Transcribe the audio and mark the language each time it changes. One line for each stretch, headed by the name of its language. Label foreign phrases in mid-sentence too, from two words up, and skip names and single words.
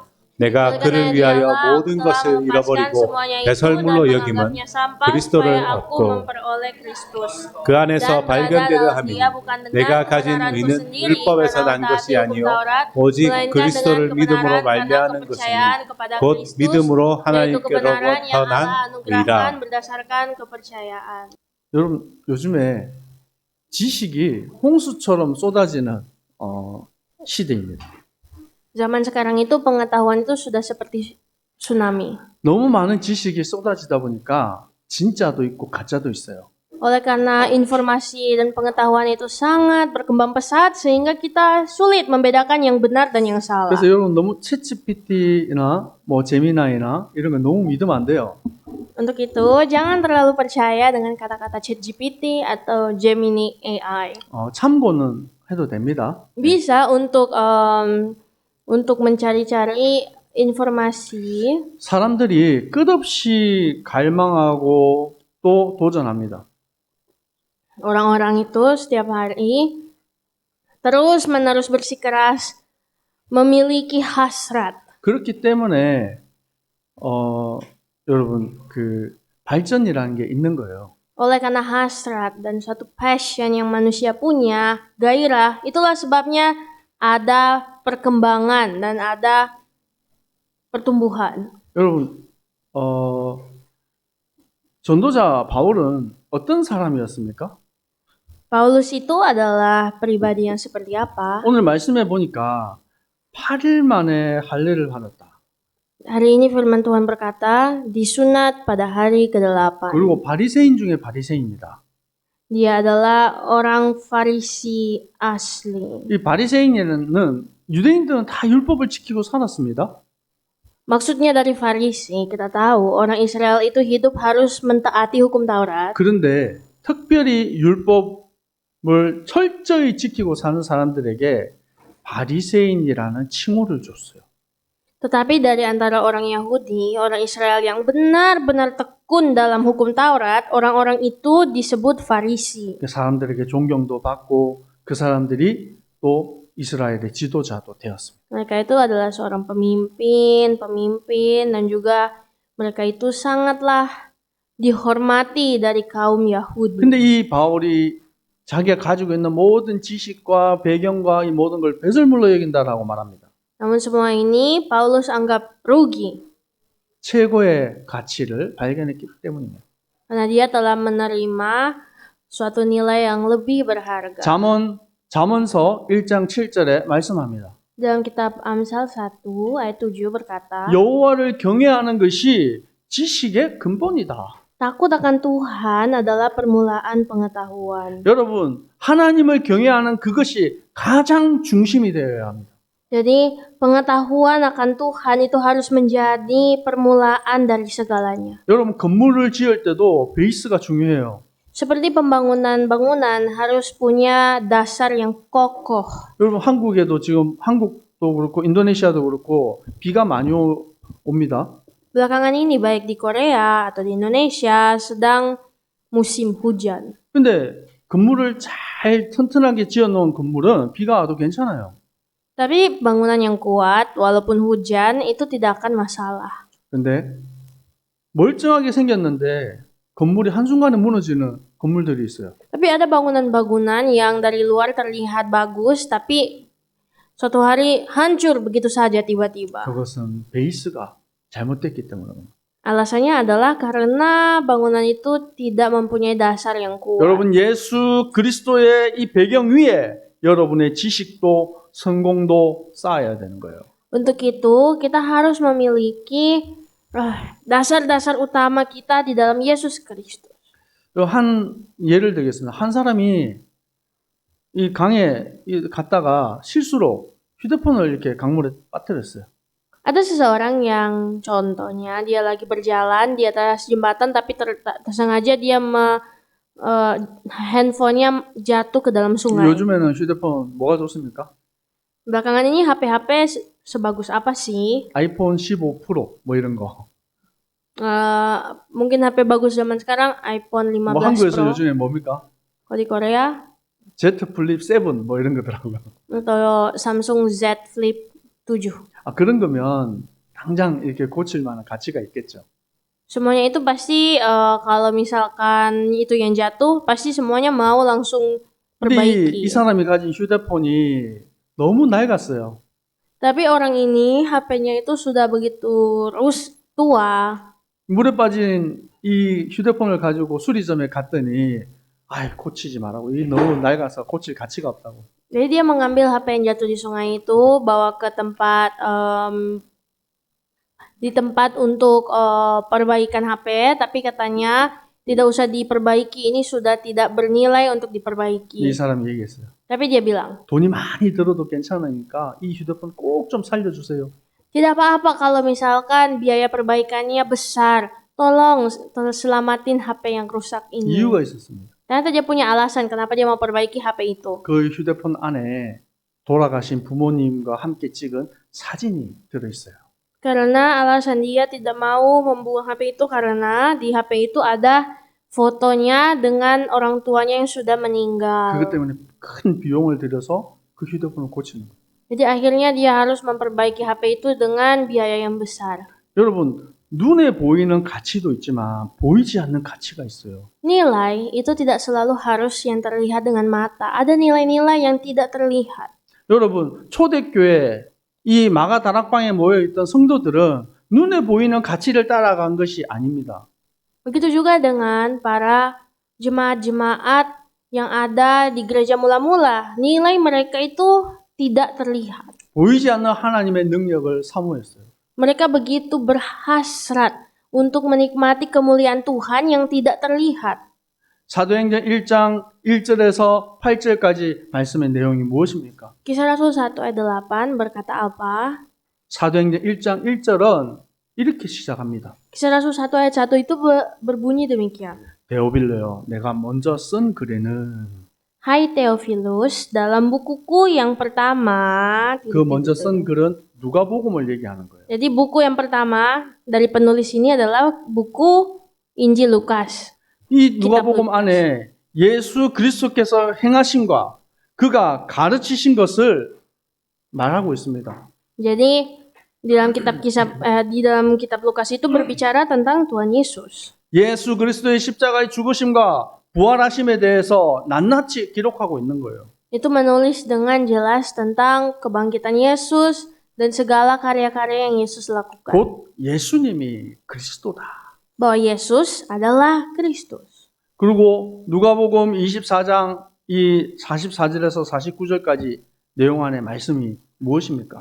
Korean: 내가 그를 위하여 모든 것을 잃어버리고 배설물로 여김은 그리스도를 얻고 그 안에서 발견되려 함이니 내가 가진 의는 율법에서 난 것이 아니요 오직 그리스도를 믿음으로 말미암는 것이니 곧 믿음으로 하나님께로부터 난 의라. 여러분, 요즘에 지식이 홍수처럼 쏟아지는 시대입니다.
Indonesian: Zaman sekarang itu pengetahuan itu sudah seperti tsunami.
Korean: 너무 많은 지식이 쏟아지다 보니까 진짜도 있고 가짜도 있어요.
Indonesian: Oleh karena informasi dan pengetahuan itu sangat berkembang pesat sehingga kita sulit membedakan yang benar dan yang salah.
Korean: 그래서 여러분 너무 챗GPT나 뭐 제미나이나 이런 거 너무 믿으면 안 돼요.
Indonesian: Untuk itu, jangan terlalu percaya dengan kata-kata ChatGPT atau Gemini AI.
Korean: 참고는 해도 됩니다.
Indonesian: Bisa untuk mencari-cari informasi.
Korean: 사람들이 끝없이 갈망하고 또 도전합니다.
Indonesian: Orang-orang itu setiap hari terus-menerus bersikeras memiliki hasrat.
Korean: 그렇기 때문에 여러분 그 발전이라는 게 있는 거예요.
Indonesian: Oleh karena hasrat dan suatu passion yang manusia punya, gairah, itulah sebabnya ada perkembangan dan ada pertumbuhan.
Korean: 여러분, 전도자 바울은 어떤 사람이었습니까?
Indonesian: Paulus itu adalah pribadi yang seperti apa?
Korean: 오늘 말씀해 보니까 8일 만에 할례를 받았다.
Indonesian: Hari ini firman Tuhan berkata, disunat pada hari ke-8.
Korean: 그리고 바리새인 중에 바리새인이다.
Indonesian: Dia adalah orang Farisi asli.
Korean: 이 바리새인은 유대인들은 다 율법을 지키고 살았습니다.
Indonesian: Maksudnya dari Farisi, kita tahu orang Israel itu hidup harus mentaati hukum Taurat.
Korean: 그런데 특별히 율법을 철저히 지키고 사는 사람들에게 바리새인이라는 칭호를 줬어요.
Indonesian: Tetapi dari antara orang Yahudi, orang Israel yang benar-benar tekun dalam hukum Taurat, orang-orang itu disebut Farisi.
Korean: 그 사람들에게 존경도 받고 그 사람들이 또 이스라엘의 지도자도 되었습니다.
Indonesian: Mereka itu adalah seorang pemimpin, dan juga mereka itu sangatlah dihormati dari kaum Yahudi.
Korean: 근데 이 바울이 자기가 가지고 있는 모든 지식과 배경과 이 모든 걸 배설물로 여긴다라고 말합니다.
Indonesian: Namun semua ini Paulus anggap rugi.
Korean: 최고의 가치를 발견했기 때문입니다.
Indonesian: Karena dia telah menerima suatu nilai yang lebih berharga.
Korean: 잠언서 1장 7절에 말씀합니다.
Indonesian: Dalam kitab Amsal 1 ayat 7 berkata,
Korean: 여호와를 경외하는 것이 지식의 근본이다.
Indonesian: takut akan Tuhan adalah permulaan pengetahuan.
Korean: 여러분, 하나님을 경외하는 그것이 가장 중심이 되어야 합니다.
Indonesian: Jadi pengetahuan akan Tuhan itu harus menjadi permulaan dari segalanya.
Korean: 여러분, 건물을 지을 때도 베이스가 중요해요.
Indonesian: Seperti pembangunan bangunan harus punya dasar yang kokoh.
Korean: 여러분, 한국에도 지금 한국도 그렇고 인도네시아도 그렇고 비가 많이 옵니다.
Indonesian: Belakangan ini baik di Korea atau di Indonesia sedang musim hujan.
Korean: 근데 건물을 잘 튼튼하게 지어놓은 건물은 비가 와도 괜찮아요.
Indonesian: Tapi bangunan yang kuat walaupun hujan itu tidak akan masalah.
Korean: 근데 멀쩡하게 생겼는데 건물이 한순간에 무너지는 건물들이 있어요.
Indonesian: Tapi ada bangunan-bangunan yang dari luar terlihat bagus tapi suatu hari hancur begitu saja tiba-tiba.
Korean: 그것은 베이스가 잘못됐기 때문입니다.
Indonesian: Alasannya adalah karena bangunan itu tidak mempunyai dasar yang kuat.
Korean: 여러분, 예수 그리스도의 이 배경 위에 여러분의 지식도 성공도 쌓아야 되는 거예요.
Indonesian: Untuk itu, kita harus memiliki dasar-dasar utama kita di dalam Yesus Kristus.
Korean: 한 예를 들겠습니다. 한 사람이 이 강에 갔다가 실수로 휴대폰을 이렇게 강물에 빠뜨렸어요.
Indonesian: Ada seseorang yang contohnya dia lagi berjalan di atas jembatan tapi tersengaja dia handphonenya jatuh ke dalam sungai.
Korean: 요즘에는 휴대폰 뭐가 좋습니까?
Indonesian: Belakangan ini HP sebagus apa sih?
Korean: 아이폰 15 프로 뭐 이런 거.
Indonesian: Mungkin HP bagus zaman sekarang iPhone 15
Korean: 뭐 한국에서
Indonesian: Pro.
Korean: 요즘에 뭡니까?
Indonesian: Kalau di Korea
Korean: Z 플립 7 뭐 이런 거더라고요.
Indonesian: atau Samsung Z Flip 7.
Korean: 아, 그런 거면 당장 이렇게 고칠 만한 가치가 있겠죠.
Indonesian: Semuanya itu pasti kalau misalkan itu yang jatuh, pasti semuanya mau langsung
Korean: 근데
Indonesian: perbaiki.
Korean: 이 사람이 가진 휴대폰이 너무 낡았어요.
Indonesian: Tapi orang ini HP-nya itu sudah begitu tua.
Korean: 물에 빠진 이 휴대폰을 가지고 수리점에 갔더니 아이 고치지 말라고. 이 너무 낡아서 고칠 가치가 없다고.
Indonesian: Jadi dia mengambil HP yang jatuh di sungai itu, bawa ke tempat di tempat untuk perbaikan HP, tapi katanya tidak usah diperbaiki, ini sudah tidak bernilai untuk
Korean: 이
Indonesian: diperbaiki.
Korean: 사람이 얘기했어요.
Indonesian: Tapi dia bilang,
Korean: 돈이 많이 들어도 괜찮으니까 이 휴대폰 꼭 좀 살려주세요.
Indonesian: tidak apa-apa kalau misalkan biaya perbaikannya besar. Tolong selamatin HP yang rusak ini.
Korean: 이유가 있었습니다.
Indonesian: Ternyata dia punya alasan kenapa dia mau perbaiki HP itu.
Korean: 그 휴대폰 안에 돌아가신 부모님과 함께 찍은 사진이 들어있어요.
Indonesian: Karena alasan dia tidak mau membuang HP itu karena di HP itu ada fotonya dengan orang tuanya yang sudah meninggal.
Korean: 그것 때문에 큰 비용을 들여서 그 휴대폰을 고치는 거예요.
Indonesian: Jadi akhirnya dia harus memperbaiki HP itu dengan biaya yang besar.
Korean: 여러분, 눈에 보이는 가치도 있지만 보이지 않는 가치가 있어요.
Indonesian: Nilai itu tidak selalu harus yang terlihat dengan mata. Ada nilai-nilai yang tidak terlihat.
Korean: 여러분, 초대교회 이 마가 다락방에 모여 있던 성도들은 눈에 보이는 가치를 따라간 것이 아닙니다.
Indonesian: Begitu juga dengan para jemaat-jemaat yang ada di gereja mula-mula. Nilai mereka itu tidak terlihat.
Korean: 보이지 않는 하나님의 능력을 사모했어요.
Indonesian: Mereka begitu berhasrat untuk menikmati kemuliaan Tuhan yang tidak terlihat.
Korean: 사도행전 1장 1절에서 8절까지 말씀의 내용이 무엇입니까?
Indonesian: Kisah Rasul 1 ayat 8 berkata apa?
Korean: 사도행전 1장 1절은 이렇게 시작합니다.
Indonesian: Kisah Rasul 1 ayat 1 itu berbunyi demikian.
Korean: 데오빌로요, 내가 먼저 쓴 글에는
Indonesian: Hai Theophilus, dalam bukuku yang pertama,
Korean: 그 먼저 쓴 글은 누가복음을 얘기하는 거예요.
Indonesian: jadi buku yang pertama dari penulis ini adalah buku Injil Lukas.
Korean: 이 누가복음 안에 예수 그리스도께서 행하신과 그가 가르치신 것을 말하고 있습니다.
Indonesian: Jadi di dalam kitab Lukas itu berbicara tentang Tuhan Yesus.
Korean: 예수 그리스도의 십자가의 죽으심과 부활하심에 대해서 낱낱이 기록하고 있는 거예요.
Indonesian: Itu menulis dengan jelas tentang kebangkitan Yesus dan segala karya-karya yang Yesus lakukan.
Korean: 곧 예수님이 그리스도다.
Indonesian: Bahwa Yesus adalah Kristus.
Korean: 그리고 누가복음 24장 이 44절에서 49절까지 내용 안에 말씀이 무엇입니까?